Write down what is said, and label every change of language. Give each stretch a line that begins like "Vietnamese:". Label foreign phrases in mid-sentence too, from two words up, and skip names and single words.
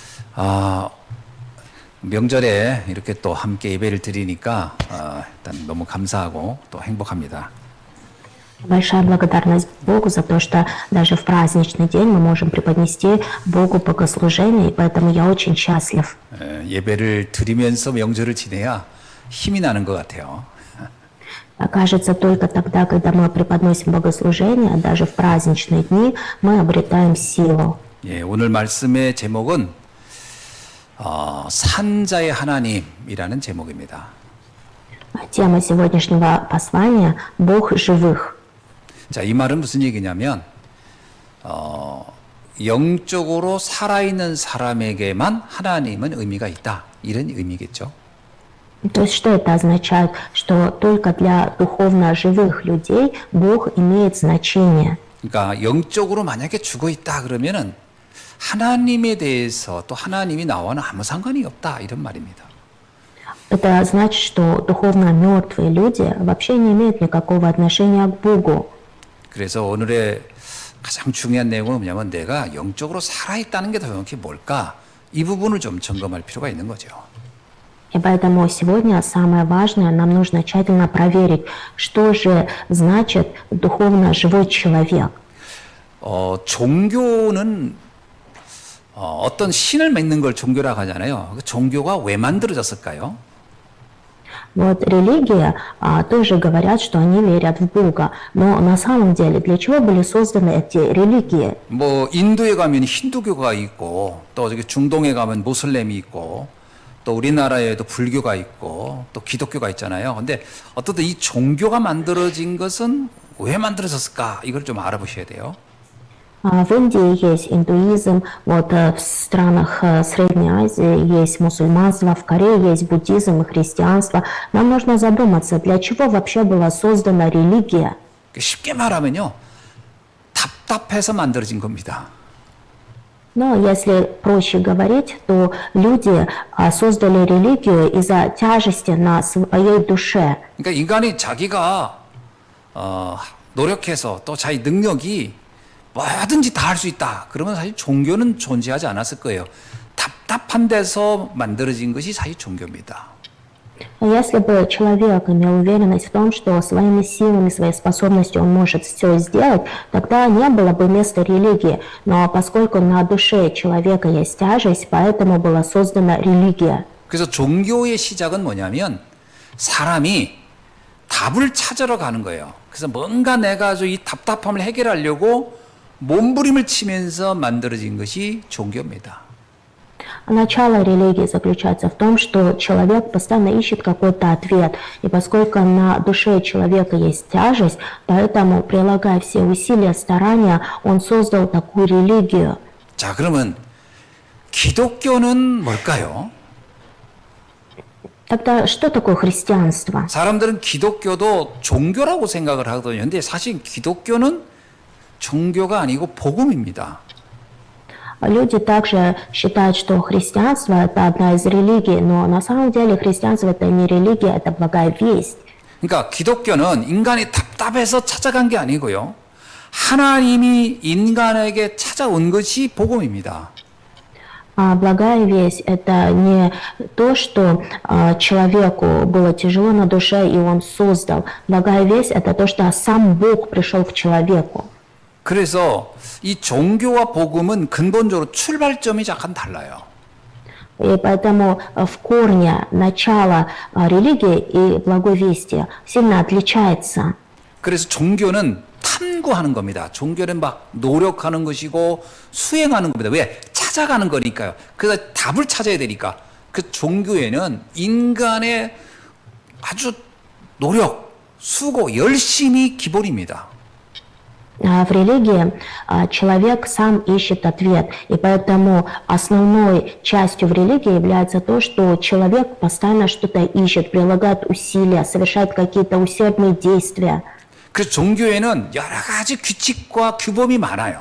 Korean: 아, 명절에 이렇게 또 함께 예배를 드리니까 일단 너무 감사하고 또 행복합니다.
Russian: Большая благодарность Богу за то, что даже в праздничный день мы можем преподнести Богу богослужение, и поэтому я очень счастлив.
Korean: 예배를 드리면서 명절을 지내야 힘이 나는 것 같아요.
Russian: Кажется, только тогда, когда мы преподносим богослужение, даже в праздничные дни, мы обретаем силу.
Korean: 예, 오늘 말씀의 제목은 산자의 하나님이라는 제목입니다.
Russian: Тема сегодняшнего послания – Бог живых.
Korean: 자, 이 말은 무슨 얘기냐면 영적으로 살아있는 사람에게만 하나님은 의미가 있다. 이런 의미겠죠.
Russian: То есть, что это означает? Что только для духовно живых людей Бог имеет значение.
Korean: 그러니까 영적으로 만약에 죽어 있다 그러면은 하나님에 대해서 또 하나님이 나와는 아무 상관이 없다 이런 말입니다.
Russian: Это значит, что духовно мертвые люди вообще не имеют никакого отношения к Богу.
Korean: 그래서 오늘의 가장 중요한 내용은 뭐냐면 내가 영적으로 살아있다는 게 도대체 뭘까? 이 부분을 좀 점검할 필요가 있는 거죠.
Russian: И поэтому сегодня самое важное, нам нужно тщательно проверить, что же значит духовно живой человек.
Korean: 종교는 어떤 신을 믿는 걸 종교라고 하잖아요. 그 종교가 왜 만들어졌을까요?
Russian: Вот религия тоже говорят, что они верят в Бога, но на самом деле для чего были созданы эти религии?
Korean: 뭐 인도에 가면 힌두교가 있고 또 저기 중동에 가면 모슬렘이 있고 또 우리나라에도 불교가 있고 또 기독교가 있잖아요. 근데 어떻든 이 종교가 만들어진 것은 왜 만들어졌을까? 이걸 좀 알아보셔야 돼요.
Russian: В Индии есть индуизм, вот в странах Средней Азии есть мусульманство, в Корее есть буддизм и христианство. Нам нужно задуматься, для чего вообще была создана религия?
Korean: 쉽게 말하면요. 답답해서 만들어진 겁니다.
Russian: Но если проще говорить, то люди создали религию из-за тяжести на своей душе.
Korean: 그러니까 인간이 자기가 노력해서 또 자기 능력이 뭐든지 다 할 수 있다. 그러면 사실 종교는 존재하지 않았을 거예요. 답답한 데서 만들어진 것이 사실 종교입니다.
Russian: Если бы человек имел уверенность в том, что своими силами, своей способностью он может все сделать, тогда не было бы места религии. Но поскольку на душе человека есть тяжесть, поэтому была создана религия.
Korean: 그래서 종교의 시작은 뭐냐면 사람이 답을 찾으러 가는 거예요. 그래서 뭔가 내가 이 답답함을 해결하려고 몸부림을 치면서 만들어진 것이 종교입니다.
Russian: Начало религии заключается в том, что человек постоянно ищет какой-то ответ. И поскольку на душе человека есть тяжесть, поэтому, прилагая все усилия, старания, он создал такую религию.
Korean: 자, 그러면 기독교는 뭘까요?
Russian: Тогда что такое христианство?
Korean: 사람들은 기독교도 종교라고 생각을 하거든요. 근데 사실 기독교는 종교가 아니고 복음입니다.
Russian: Люди также считают, что христианство – это одна из религий, но на самом деле христианство – это не религия, это благая весть.
Korean: 그러니까 기독교는 인간이 답답해서 찾아간 게 아니고요. 하나님이 인간에게 찾아온 것이 복음입니다.
Russian: А благая весть – это не то, что человеку было тяжело на душе, и он создал. Благая весть – это то, что сам Бог пришел к человеку.
Korean: 그래서 이 종교와 복음은 근본적으로 출발점이 약간 달라요.
Russian: И поэтому в корне начало религии и благой вести сильно отличается.
Korean: 그래서 종교는 탐구하는 겁니다. 종교는 막 노력하는 것이고 수행하는 겁니다. 왜? 찾아가는 거니까요. 그래서 답을 찾아야 되니까. 그 종교에는 인간의 아주 노력, 수고, 열심이 기본입니다.
Russian: В религии человек сам ищет ответ, и поэтому основной частью в религии является то, что человек постоянно что-то ищет, прилагает усилия, совершает какие-то усердные действия.
Korean: 그래서 종교에는 여러 가지 규칙과 규범이 많아요.